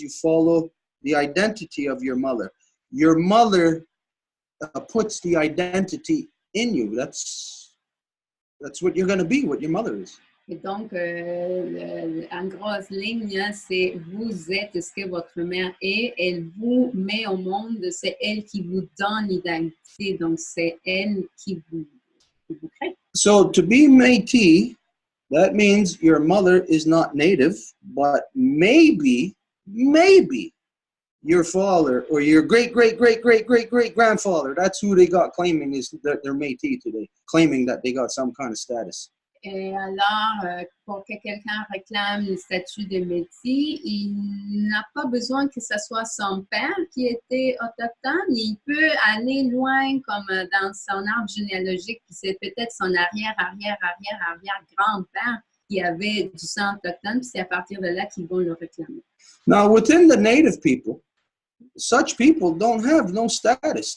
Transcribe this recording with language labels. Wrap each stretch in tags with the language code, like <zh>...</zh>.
<en>You follow the identity of your mother. Your mother puts the identity in you. That's what you're going to be, what your mother is.</en> <fr>Et donc, en grosse ligne, c'est vous êtes ce que votre mère est. Elle vous met au monde. C'est elle qui vous donne l'identité. Donc, c'est elle qui vous crée.</fr> <en>So, to be Métis, that means your mother is not native, but maybe your father or your great-great-great-great-great-great-grandfather. That's who they got claiming is their Métis today, claiming that they got some kind of status.</en> <fr>Et alors, pour que quelqu'un réclame le statut de métis, il n'a pas besoin que ce soit son père qui était autochtone. Il peut aller loin comme dans son arbre généalogique, puis c'est peut-être son arrière-arrière-arrière-arrière-grand-père qui avait du sang autochtone, puis c'est à partir de là qu'ils vont le réclamer.</fr> <en>Now, within the native people, such people don't have no status.</en>